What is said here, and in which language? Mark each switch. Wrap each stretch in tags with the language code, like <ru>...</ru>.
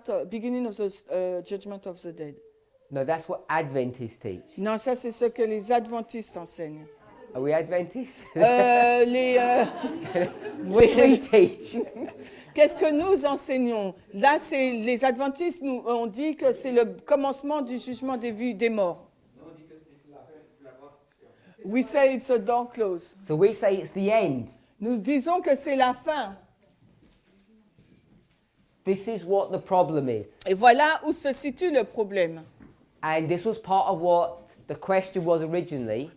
<en>Beginning of the judgment of the dead. No, that's what Adventists teach.</en> <fr>Non, ça c'est ce que les adventistes enseignent.</fr> <en>Are we Adventists?</en> <fr>Oui.</fr> <en>We teach.</en> <fr>Qu'est-ce que nous enseignons? Là, c'est les adventistes nous ont dit que c'est le commencement du jugement des morts.</fr> <en>We say it's a door close. So we say it's the end.</en> <fr>Nous disons que c'est la fin.</fr> <en>This is what the problem is.</en> <fr>Et voilà où se situe le problème.</fr> <en>And this was part of what the question was originally.</en>